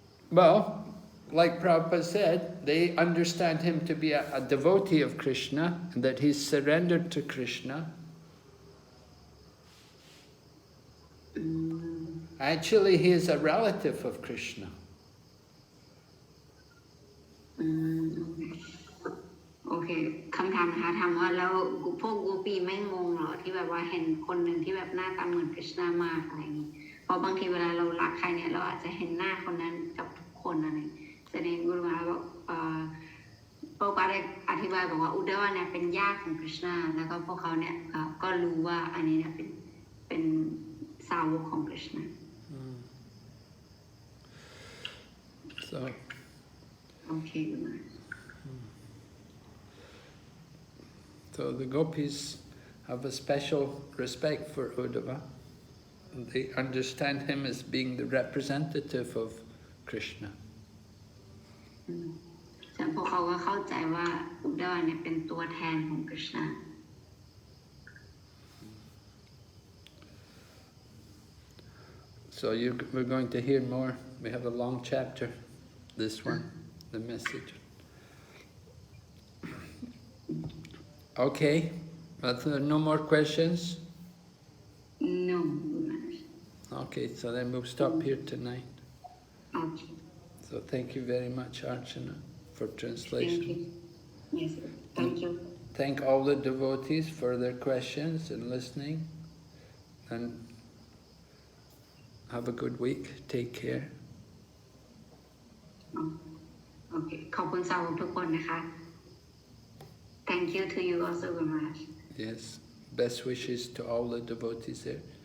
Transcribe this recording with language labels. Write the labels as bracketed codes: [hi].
[en] Well, like Prabhupada said, they understand him to be a devotee of Krishna, and that he's surrendered to Krishna. Actually, he is a relative of Krishna. [th] โอเคคำถามนะคะถามว่าแล้วพวกกูปีไม่งงเหรอที่แบบว่าเห็นคนหนึ่งที่แบบหน้าตาเหมือนคริชนามากอะไรอย่างนี้เพราะบางทีเวลาเรารักใครเนี่ยเราอาจจะเห็นหน้าคนนั้นกับทุกคนอะไรแสดงกุลมาบอกพระบาได้อธิบายบอกว่าอุดาวเนี่ยเป็นญาติของคริชนาแล้วก็พวกเขาเนี่ยก็รู้ว่าอันนี้เนี่ยเป็นสาวกของคริชนา [en] So. Okay. So the gopis have a special respect for Uddhava. They understand him as being the representative of Krishna. [th] แต่พวกเขาก็เข้าใจว่าอุดดาเนี่ยเป็นตัวแทนของคริชนา [en] So we're going to hear more we have a long chapter. This one, the message. Okay, but there are no more questions? No, Guru Maharaj. Okay, so then we'll stop here tonight. Okay. So thank you very much, Archana, for translation. Thank you. Yes, sir. Thank you. Thank all the devotees for their questions and listening. And have a good week. Take care. Okay. [th] ขอบคุณสาวกทุกคนนะคะ [en] Thank you to you also, Guru Maharaj. Yes. Best wishes to all the devotees there.